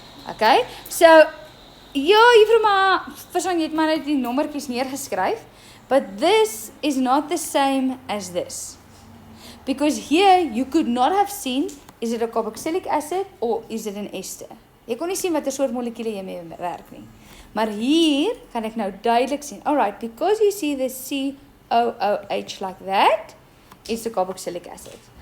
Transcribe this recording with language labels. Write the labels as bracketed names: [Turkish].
[Afrikaans] Okay, so, ja, juffrou maar, verstaan, jy het maar net die nommertjies neergeskryf, [English] but this is not the same as this. Because here, you could not have seen, is it a carboxylic acid or is it an ester? [Afrikaans] Jy kon nie sien wat 'n soort molekule jy mee werk nie. Maar hier kan ek nou duidelik sien. [English] Alright, because you see the COOH like that, it's a carboxylic acid.